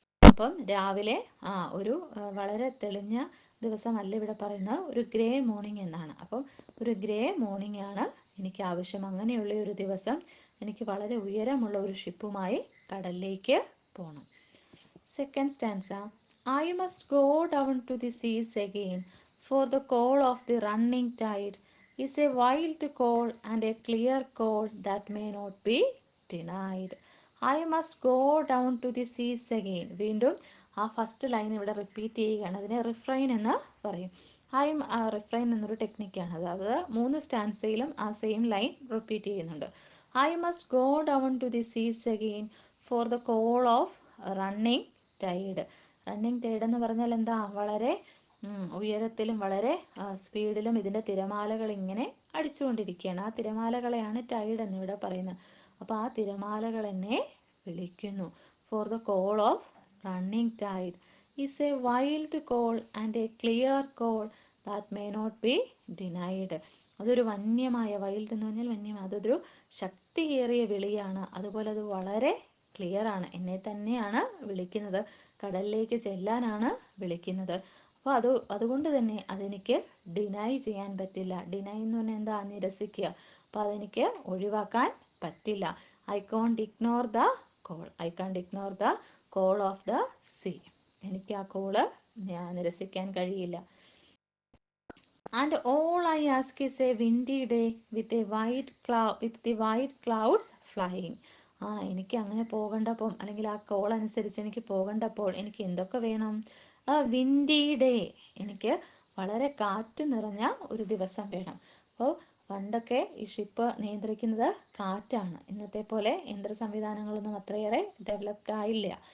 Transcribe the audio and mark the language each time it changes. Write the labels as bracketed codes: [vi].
[ml] അപ്പം രാവിലെ ഒരു വളരെ തെളിഞ്ഞ ദിവസമല്ല ഇവിടെ പറയുന്നത്, ഒരു ഗ്രേ മോർണിംഗ് എന്നാണ്. അപ്പം ഒരു ഗ്രേ മോർണിംഗ് ആണ് എനിക്ക് ആവശ്യം. അങ്ങനെയുള്ള ഒരു ദിവസം എനിക്ക് വളരെ ഉയരമുള്ള ഒരു ഷിപ്പുമായി കടലിലേക്ക് പോകണം. [en] Second stanza. I must go down to the seas again, for the call of the running tide is a wild call and a clear call that may not be denied. I must go down to the seas again. [ml] വീണ്ടും ആ first line ഇവിടെ repeat ചെയ്യുകയാണ്. അതിനെ refrain എന്ന് പറയും. Refrain എന്നൊരു ടെക്നിക്കാണ്. അതായത് 3 സ്റ്റാൻസയിലും ആ സെയിം ലൈൻ റിപ്പീറ്റ് ചെയ്യുന്നുണ്ട്. [en] I must go down to the seas again for the call of running tide. [ml] Running Tide എന്ന് പറഞ്ഞാൽ എന്താ? വളരെ ഉയരത്തിലും വളരെ സ്പീഡിലും ഇതിൻ്റെ തിരമാലകൾ ഇങ്ങനെ അടിച്ചുകൊണ്ടിരിക്കുകയാണ്. ആ തിരമാലകളെയാണ് ടൈഡ് എന്നിവിടെ പറയുന്നത്. അപ്പോൾ ആ തിരമാലകൾ എന്നെ വിളിക്കുന്നു. [en] For the call of running tide is a wild call and a clear call that may not be denied. [ml] അതൊരു വന്യമായ, വൈൽഡ് എന്ന് പറഞ്ഞാൽ വന്യമായ, അതൊരു ശക്തിയേറിയ വിളിയാണ്. അതുപോലെ അത് വളരെ ക്ലിയർ ആണ്. എന്നെ തന്നെയാണ് വിളിക്കുന്നത്, കടലിലേക്ക് ചെല്ലാനാണ് വിളിക്കുന്നത്. അപ്പോൾ അതുകൊണ്ട് തന്നെ അതെനിക്ക് ഡിനൈ ചെയ്യാൻ പറ്റില്ല. ഡിനൈ എന്ന് പറഞ്ഞാൽ എന്താ? നിരസിക്കുക. അപ്പോൾ അതെനിക്ക് ഒഴിവാക്കാൻ പറ്റില്ല. [en] I can't ignore the call. I can't ignore the call of the sea. [ml] എനിക്ക് ആ കോള് നിരസിക്കാൻ കഴിയില്ല. [en] And all I ask is a windy day with the white clouds flying. [ml] എനിക്ക് അങ്ങനെ പോകണ്ടപ്പോൾ, അല്ലെങ്കിൽ ആ കോൾ അനുസരിച്ച് എനിക്ക് പോകണ്ടപ്പോൾ എനിക്ക് എന്തൊക്കെ വേണം? വിൻഡി ഡേ, എനിക്ക് വളരെ കാറ്റ് നിറഞ്ഞ ഒരു ദിവസം വേണം. അപ്പോൾ പണ്ടൊക്കെ ഈ ഷിപ്പ് നിയന്ത്രിക്കുന്നത് കാറ്റാണ്. ഇന്നത്തെ പോലെ യന്ത്ര സംവിധാനങ്ങളൊന്നും അത്രയേറെ ഡെവലപ്ഡ് ആയില്ല.